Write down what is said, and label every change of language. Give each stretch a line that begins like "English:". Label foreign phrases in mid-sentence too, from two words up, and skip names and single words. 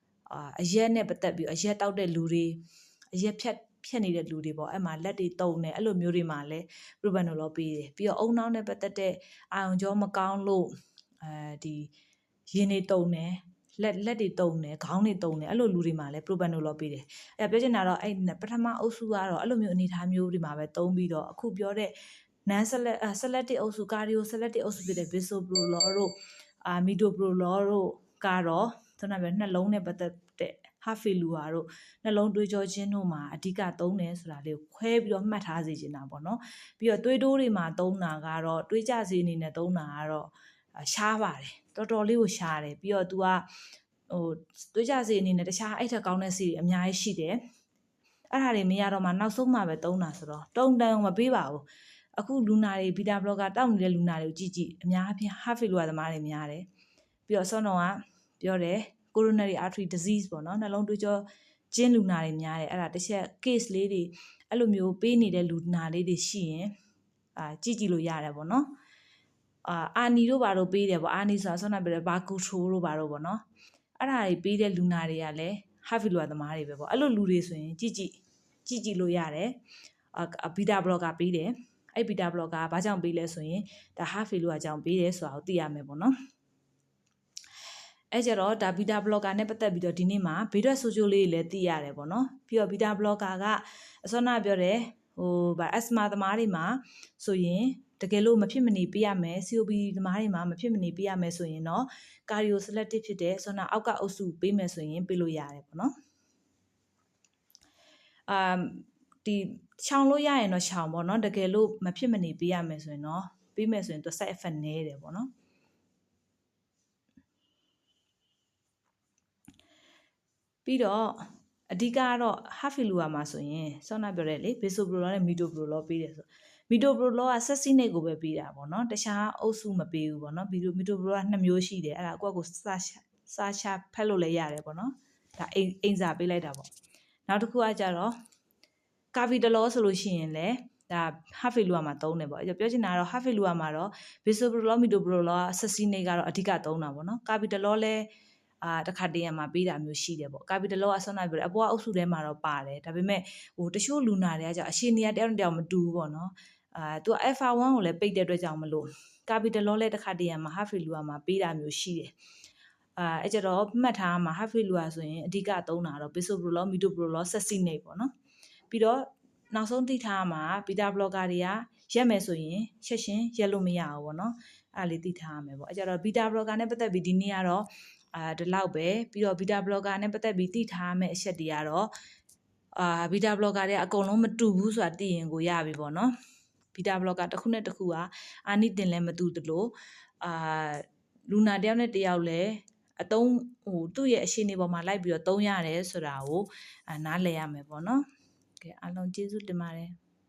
Burmese: အရက်နဲ့ပတ်သက်ပြီးအရက်တောက်တဲ့လူတွေအရက်ဖြတ်နေတဲ့လူတွေပေါ့အဲ့မှာလက်တွေတုံနေအဲ့လိုမျိုးတွေမှာလည်း propanolol ပေးတယ်ပြီးတော့အုံနောက်နဲ့ပတ်သက်တဲ့အာရုံကြောမကောင်းလို့ဒီရင်တွေတုံနေလက်တွေတုံနေခေါင်းတွေတုံနေအဲ့လိုလူတွေမှာလည်း propanolol ပေးတယ်အဲ့ပြောချင်တာတော့အဲ့ပထမအုပ်စုကတော့အဲ့လိုမျိုးအနေထားမျိုးတွေမှာပဲ သုံးပြီးတော့အခုပြောတဲ့
English: non selective
Burmese: အုပ်စု
English: cardio selective
Burmese: အုပ်စုဖြစ်တဲ့ bisoprolol တို့metoprolol တို့ကတော့ခုနကပြောနှလုံးနဲ့ပတ်သက်တဲ့
English: heart failure
Burmese: တို့နှလုံးသွေးကြောခြင်းတို့မှာအဓိကသုံးတယ်ဆိုတာလေးကိုခွဲပြီးတော့မှတ်ထားစေချင်တာပေါ့နော်ပြီးတော့သွေးတိုးတွေမှာသုံးတာကတော့သွေးကြ စေအနေနဲ့သုံးတာကတော့ရှားပါတယ်တော်တော်လေးကိုရှားတယ်ပြီးတော့ तू ကသွေးကြစေအနေနဲ့တခြားအဲ့ထက်ကောင်းတဲ့ဆေးတွေအများကြီးရှိတယ်အဲ့ဒါတွေမရတော့မှနောက်ဆုံးမှပဲသုံးတာဆိုတော့တုံတန် မပေးပါဘူးအခုလူနာတွေ
English: beta blocker
Burmese: တောက်နေတဲ့လူနာတွေကိုကြည့်အများအပြား
English: heart failure
Burmese: သမားတွေများတယ်ပြီးတော့ဆောင်းတော့ကပြောတယ် coronary
English: artery disease
Burmese: ပေါ့နော်နှလုံးသွေးကြောကျဉ်လူနာတွေများတယ်အဲ့ဒါတစ်ချက် case လေးတွေအဲ့လိုမျိုးပေးနေတဲ့လူနာလေးတွေရှိရင်ကြည့်လို့ရတယ်ပေါ့နော်အာနီတို့ဘာတို့ပေးတယ်ပေါ့အာနီဆိုတာဆောင်းတော့ပြောတယ်ဘာကူထိုးတို့ဘာတို့ပေါ့နော်အဲ့ဒါတွေပေးတဲ့လူနာတွေကလည်း
English: heart failure
Burmese: သမားတွေပဲပေါ့အဲ့လိုလူတွေဆိုရင်ကြည့်လို့ရတယ်
English: beta blocker
Burmese: ပေးတယ်အဲ့
English: beta blocker
Burmese: ကဘာကြောင့်ပေးလဲဆိုရင်ဒါ
English: heart failure
Burmese: ကြောင့်ပေးတယ်ဆိုတာကိုသိရမယ်ပေါ့နော် အဲ့ကြတော့ဒါ
English: beta blocker
Burmese: နဲ့ပတ်သက်ပြီးတော့ဒီနေ့မှာဘေးထွက်ဆိုးကျိုးလေးတွေလည်းသိရတယ်ပေါ့နော်ပြီးတော့
English: beta blocker
Burmese: ကအစောနာပြောတယ်asthma သမားတွေမှာဆိုရင်တကယ်လို့မဖြစ်မနေပေးရမယ် COPD သမားတွေမှာမဖြစ်မနေပေးရမယ်ဆိုရင်တော့
English: cardio selective
Burmese: ဖြစ်တဲ့ဆောနာအောက်ကအုပ်စုပေးမယ်ဆိုရင်ပေးလို့ရတယ်ပေါ့နော်ဒီချောင်လို့ရရင်တော့ချောင်ပေါ့နော်တကယ်လို့မဖြစ်မနေပေးရမယ်ဆိုရင်တော့ပေးမယ်ဆိုရင်သူ
English: side effect
Burmese: နည်းတယ်ပေါ့နော် ပြီးတော့အဓိကကတော့
English: heart failure
Burmese: မှာဆိုရင်ဆောနာပြောတယ်လေ bisoprolol နဲ့ metoprolol ပေးတယ်ဆို metoprolol ကဆက်စီနေကိုပဲပေးတာပေါ့နော်တခြားအုပ်စုမပေးဘူးပေါ့နော် metoprolol က2မျိုးရှိတယ်အဲ့ဒါကိုစာချဖက်လို့လည်းရတယ်ပေါ့နော်ဒါအိမ်စာပေးလိုက်တာပေါ့နောက်တစ်ခုကကြတော့ carvedilol ဆိုလို့ရှိရင် လည်းဒါ
English: heart failure
Burmese: မှာသုံးတယ်ပေါ့ပြောချင်တာကတော့
English: heart failure
Burmese: မှာတော့ bisoprolol metoprolol ဆက်စီနေကတော့အဓိကသုံးတာပေါ့နော် carvedilol လည်းတခါတည်းရမှာပေးတာမျိုးရှိတယ်ပေါ့ carvedilol အဆောနာပြောတယ်အပေါ်အုပ်စုထဲမှာတော့ပါတယ်ဒါပေမဲ့တချို့လူ နာတွေကကြာအရှင်နေရတယောက်နဲ့တယောက်မတူဘူးပေါ့နော်သူက alpha 1ကိုလည်းပိတ်တဲ့အတွက်ကြောင့်မလို့ carvedilol လည်းတခါတည်းရမှာ
English: heart failure
Burmese: မှာပေးတာမျိုးရှိတယ်အဲ့ကြ တော့မှတ်ထားမှာ
English: heart failure
Burmese: ဆိုရင်အဓိကသုံးတာတော့ bisoprolol metoprolol ဆက်စီနေပေါ့နော်ပြီးတော့နောက်ဆုံးသိထားမှာ beta blocker တွေကရက်မယ်ဆိုရင်ချက်ချင်းရက်လို့မရဘူးပေါ့နော်အဲ့လေးသိထားရမယ်ပေါ့အဲ့ကြတော့
English: beta blocker
Burmese: နဲ့ပတ်သက်ပြီးဒီနေ့ကတော့ဒီလောက်ပဲပြီးတော့
English: beta blocker
Burmese: နဲ့ပတ်သက်ပြီးသိထားမယ့်အချက်တွေကတော့
English: beta blocker
Burmese: တွေအကုန်လုံးမတူဘူးဆိုတာသိရင်ကိုရပြီပေါ့နော်
English: beta blocker
Burmese: တစ်ခုနဲ့တစ်ခုကအာနိသင်လည်းမတူသလိုလူနာတယောက်နဲ့တယောက်လည်းအသုံးသူ့ရဲ့အခြေအနေပေါ်မှာလိုက်ပြီးတော့သုံးရတယ်ဆိုတာကိုနားလည်ရမယ်ပေါ့နော်ကဲအားလုံးကျေးဇူးတင်ပါတယ်